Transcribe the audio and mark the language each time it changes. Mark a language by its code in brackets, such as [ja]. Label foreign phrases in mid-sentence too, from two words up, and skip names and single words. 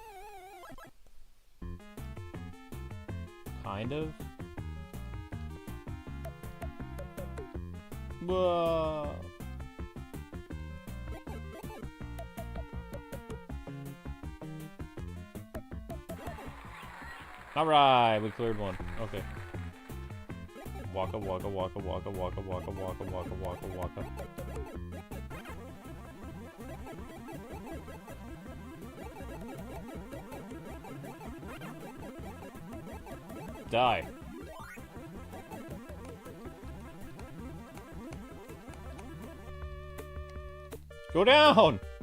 [en] Kind of. Whoa. Alright, we cleared one. Okay. Waka waka waka waka waka waka waka waka waka waka. Die. Go down!